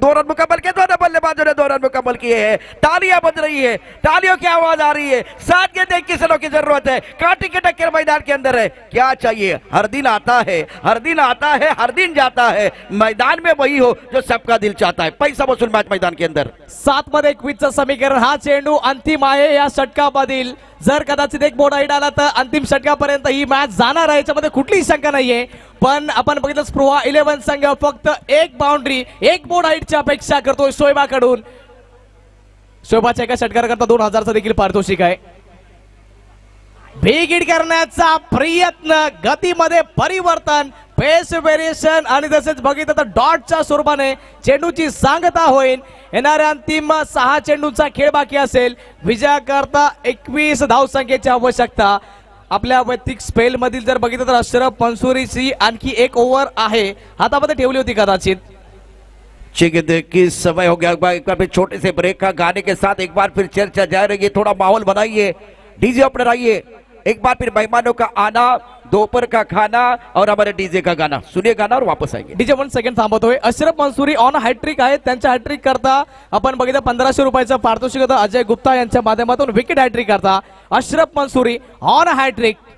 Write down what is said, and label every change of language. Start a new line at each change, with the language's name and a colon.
Hindi: 2 run मुकम्मल किए, दोनों बल्लेबाजों ने 2 रन मुकम्मल किए हैं। तालियां बज रही है, तालियों की आवाज आ रही है, 7 गेंदें 21 रनों की जरूरत है, कांटे के टक्कर मैदान के अंदर है। क्या चाहिए, हर दिन आता है, हर दिन आता है, हर दिन जाता है, मैदान में वही हो जो सबका दिल चाहता है। पैसा वसूल मैच मैदान के अंदर
Marathi: 7 मध्ये क्विजचं समीकरण, हा चेंडू अंतिम आहे या षटकामधील, जर कदाचित एक बोर्ड आईड आला तर अंतिम षटकापर्यंत ही मॅच जाणार आहे, याच्यामध्ये कुठलीही शंका नाहीये. पण आपण बघितलं स्पृहा 11 संघ फक्त एक बाउंड्री, एक बोर्ड हाईटची अपेक्षा करतोय शोएबाकडून. शोएबाच्या एका षटकाराकरता 2000चा देखील पारितोषिक आहे. भेगीड करण्याचा प्रयत्न, गतीमध्ये परिवर्तन, पेस व्हेरिएशन आणि तसेच बघितलं तर डॉटच्या स्वरूपाने चेंडूची सांगता होईल. येणाऱ्या अंतिम 6 चेंडूंचा खेळ बाकी असेल. विजयाकरता 21 धावसंख्येची आवश्यकता. आपल्या वैयक्तिक स्पेल मधील जर बघितलं तर अशरफ मंसूरीची आणखी एक ओव्हर आहे, हातामध्ये ठेवली होती कदाचित.
Hindi: 6 गेंदें की समय हो गया। एक बार फिर छोटे से ब्रेक का गाने के साथ एक बार फिर चर्चा जारी रही, थोड़ा माहौल बनाइए, डीजे अपने आइए। एक बार फिर मेहमानों का आना, दोपहर का खाना और हमारे डीजे का गाना, सुनिए गाना और वापस आएंगे।
Marathi: DJ 1 second थांबवतोय. Ashraf Mansuri on hat trick आहे, त्यांच्या हॅट्रिक करता आपण बघितलं 1500 रुपयाचं पारितोषिक होतं. अजय गुप्ता यांच्या माध्यमातून विकेट हॅट्रिक करता अशरफ मंसूरी ऑन हॅट्रिक.